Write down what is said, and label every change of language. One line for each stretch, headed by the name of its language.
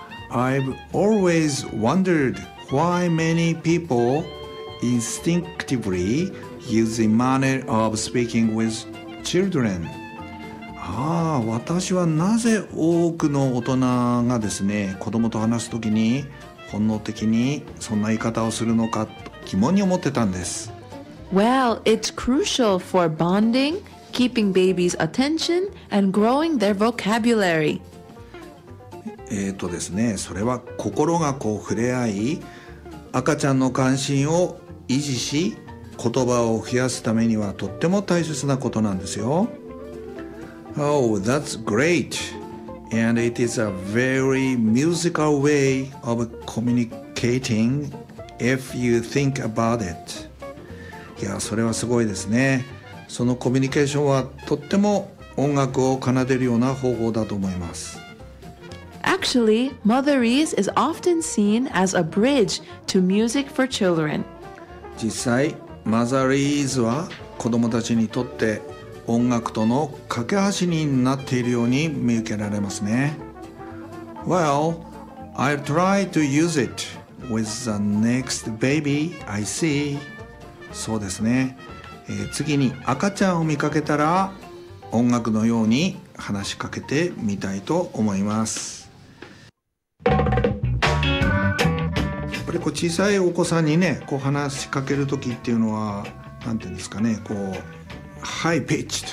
English: I've always wondered why many people instinctively use the manner of speaking with children。
Japanese: 私はなぜ多くの大人がですね、子供と話すときに本能的にそんな言い方をするのかと疑問に思ってたんです。
English: Well, it's crucial for bonding, keeping babies' attention, and growing their vocabulary.
Japanese: ですね、それは心がこう触れ合い、赤ちゃんの関心を維持し、言葉を増やすためにはとっても大切なことなんですよ。
English: Oh, that's great. And it is a very musical way of communicating if you think about it.
Japanese: いや、それはすごいですね。そのコミュニケーションはとっても音楽を奏でるような方法だと思います。
English: Actually, Motherese is often seen as a bridge to music for children.
Japanese: 実際、Motherese は子供たちにとって音楽との架け橋になっているように見受けられますね。
English: Well, I'll try to use it with the next baby I see.
Japanese: そうですね、次に赤ちゃんを見かけたら音楽のように話しかけてみたいと思います。やっぱりこう小さいお子さんにね、こう話しかけるときっていうのはなんていうんですかね、こう
English: High pitched.